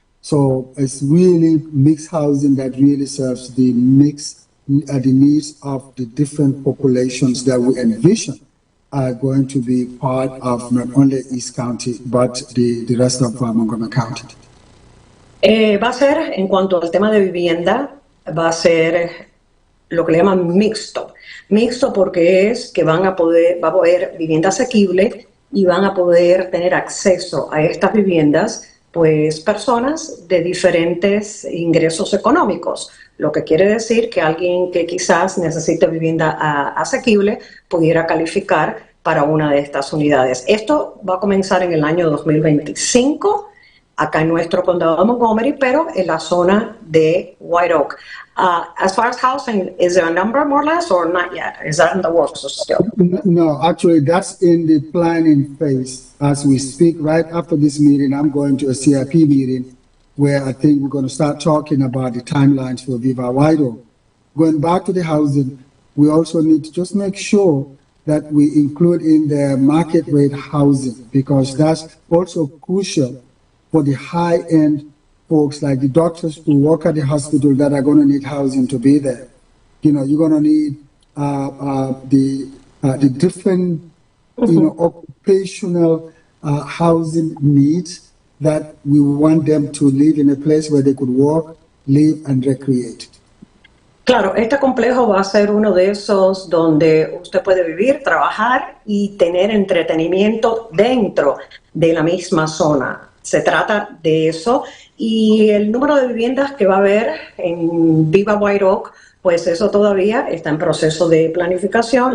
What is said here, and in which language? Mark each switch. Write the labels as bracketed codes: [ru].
[en] So it's really mixed housing that really serves the needs of the different populations that we envision are going to be part of not only East County, but the rest of Montgomery County. [es] Va a ser, en cuanto al tema de vivienda, va a ser lo que le llaman mixto. Mixto porque es que va a haber vivienda asequible y van a poder tener acceso a estas viviendas pues personas de diferentes ingresos económicos, lo que quiere decir que alguien que quizás necesite vivienda asequible pudiera calificar para una de estas unidades. Esto va a comenzar en el año 2025, acá en nuestro condado de Montgomery, pero en la zona de White Oak. [en] As far as housing, is there a number more or less or not yet? Is that in the works still? No, actually that's in the planning phase as we speak. Right after this meeting, I'm going to a CIP meeting where I think we're going to start talking about the timelines for Viva White Oak. Going back to the housing, we also need to just make sure that we include in the market rate housing, because that's also crucial for the high-end folks like the doctors who work at the hospital that are going to need housing to be there. You know, you're going to need the different, occupational housing needs that we want them to live in a place where they could work, live, and recreate. [es] Claro, este complejo va a ser uno de esos donde usted puede vivir, trabajar y tener entretenimiento dentro de la misma zona. Se trata de eso, y el número de viviendas que va a haber en Viva White Oak, pues eso todavía está en proceso de planificación.